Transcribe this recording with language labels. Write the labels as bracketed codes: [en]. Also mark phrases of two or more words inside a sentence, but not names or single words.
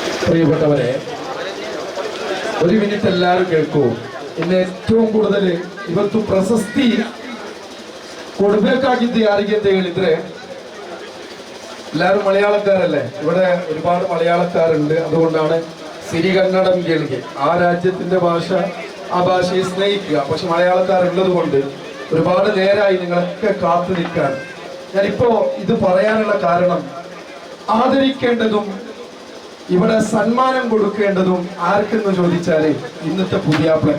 [ml] പ്രിയപ്പെട്ടവരെ, ഒരു മിനിറ്റ് എല്ലാവരും കേൾക്കൂ. ഇന്ന് ഏറ്റവും കൂടുതൽ [kn] ಇವತ್ತು ಪ್ರಶಸ್ತಿ ಕೊಡಬೇಕಾಗಿದ್ದು ಯಾರಿಗೆ ಅಂತ ಹೇಳಿದ್ರೆ, [ml] എല്ലാവരും മലയാളക്കാരല്ലേ, ഇവിടെ ഒരുപാട് മലയാളക്കാരുണ്ട്. അതുകൊണ്ടാണ് സിരികന്നഡം കേൾക്കുക. ആ രാജ്യത്തിന്റെ ഭാഷ, ആ ഭാഷയെ സ്നേഹിക്കുക. പക്ഷെ മലയാളക്കാരുള്ളത് കൊണ്ട് ഒരുപാട് നേരമായി നിങ്ങളൊക്കെ കാത്തു നിൽക്കാൻ. ഞാനിപ്പോ ഇത് പറയാനുള്ള കാരണം, ആദരിക്കേണ്ടതും ഇവിടെ സന്മാനം കൊടുക്കേണ്ടതും ആർക്കെന്ന് ചോദിച്ചാല് ഇന്നത്തെ പുതിയാപ്ലക്ക.